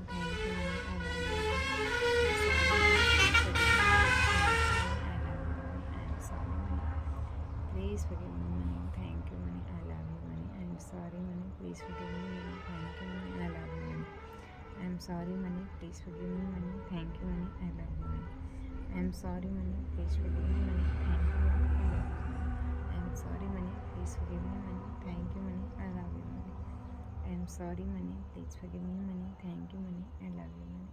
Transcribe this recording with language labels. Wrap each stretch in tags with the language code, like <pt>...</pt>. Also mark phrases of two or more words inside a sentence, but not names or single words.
<en>Thank you, money. I love you, money. I am sorry, money. Please forgive me, money. Thank you, money. I love you, money. I am sorry, money. Please forgive me, money. Thank you, money. I love you, money. I am sorry money, please forgive me money, thank you money, I love you money. I'm sorry money, please forgive me money, thank you money, I love you money. I'm sorry money, please forgive me money, thank you money, I love you money. I'm sorry money, please forgive me money, thank you money, I love you money.</en>